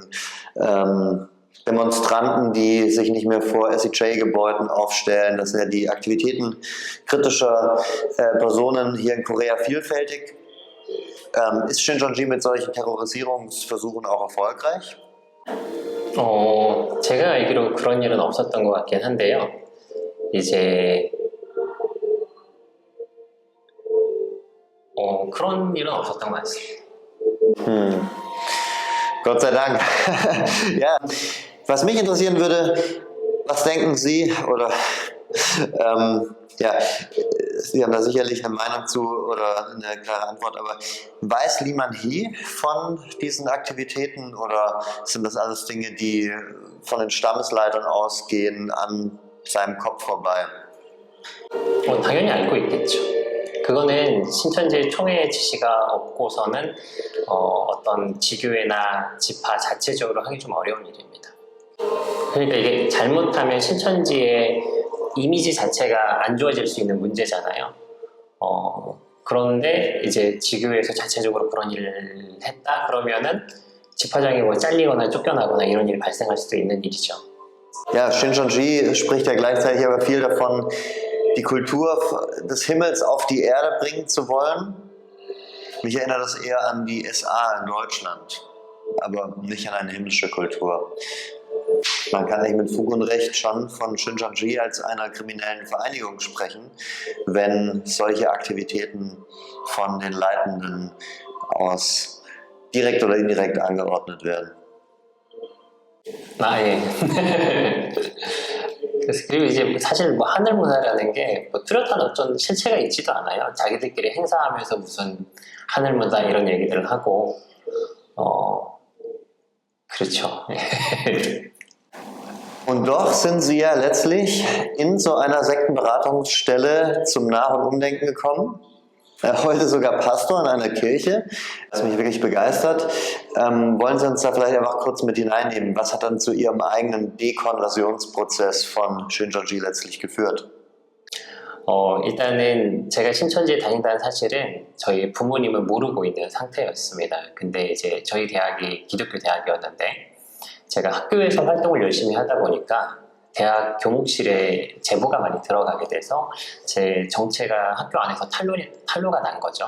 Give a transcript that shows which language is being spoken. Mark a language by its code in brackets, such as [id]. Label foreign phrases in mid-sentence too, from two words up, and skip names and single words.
[de] Demonstranten, die sich nicht mehr vor SEJ-Gebäuden aufstellen. Das sind ja die Aktivitäten kritischer Personen hier in Korea vielfältig. Ist Shincheonji mit solchen Terrorisierungsversuchen auch erfolgreich? [ko] 제가 알기로 그런 일은 없었던 것 같긴 한데요. 이제 그런 일은 없었던 것 같습니다. [de] Gott sei Dank. Ja, was mich interessieren würde, was denken Sie, oder ja, Sie haben da sicherlich eine Meinung zu oder eine klare Antwort, aber weiß Lee Man-hee von diesen Aktivitäten oder sind das alles Dinge, die von den Stammesleitern ausgehen, an seinem Kopf vorbei? [ko] 당연히 알고 있겠죠. 그거는 신천지 총회의 지시가 없고서는 어떤 지교회나 지파 자체적으로 하기 좀 어려운 일입니다. 그러니까 이게 잘못하면 신천지의 이미지 자체가 안 좋아질 수 있는 문제잖아요. 그런데 이제 지교회에서 자체적으로 그런 일을 했다 그러면은 집화장이 뭐 잘리거나 쫓겨나거나 이런 일이 발생할 수도 있는 일이죠. [de] Ja, Shincheonji spricht ja gleichzeitig aber viel davon, die Kultur des Himmels auf die Erde bringen zu wollen. Mich erinnert das eher an die SA in Deutschland, aber nicht an eine himmlische Kultur. Man kann nicht mit Fug und Recht schon von Shincheonji als einer kriminellen Vereinigung sprechen, wenn solche Aktivitäten von den Leitenden aus direkt oder indirekt angeordnet werden. [ko] 예. 그리고 이제 사실 뭐 하늘 문화라는 게 뭐 뚜렷한 어떤 실체가 있지도 않아요. 자기들끼리 행사하면서 무슨 하늘 문화 이런 얘기들을 하고 그렇죠. [de] Und doch sind Sie ja letztlich in so einer Sektenberatungsstelle zum Nach- und Umdenken gekommen. Heute sogar Pastor in einer Kirche, was mich wirklich begeistert. Wollen Sie uns da vielleicht einfach kurz mit hineinnehmen? Was hat dann zu Ihrem eigenen Dekonversionsprozess von Shincheonji letztlich geführt? [ko] 일단은 제가 신천지에 다닌다는 사실은 저희 부모님은 모르고 있는 상태였습니다. 근데 이제 저희 대학이 기독교 대학이었는데 제가 학교에서 활동을 열심히 하다 보니까 대학 교목실에 제보가 많이 들어가게 돼서 제 정체가 학교 안에서 탄로가 난 거죠.